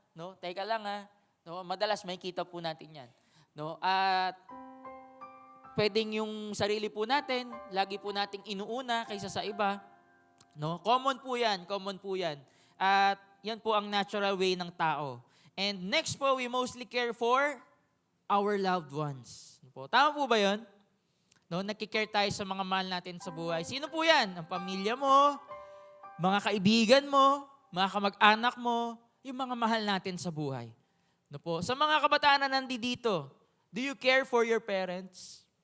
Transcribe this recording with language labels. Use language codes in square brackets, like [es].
[tl] No? Teka lang No? Madalas may kita po natin yan. No? At pwedeng yung sarili po natin, lagi po nating inuuna kaysa sa iba. No? Common po yan. At yan po ang natural way ng tao. [en] And next po, we mostly care for our loved ones. [tl] Po. Tama po ba yun? No? Nakikare tayo sa mga mahal natin sa buhay. Sino po yan? Ang pamilya mo, mga kaibigan mo, mga kamag-anak mo, yung mga mahal natin sa buhay. No po? Sa mga kabataan na nandito, [en] do you care for your parents?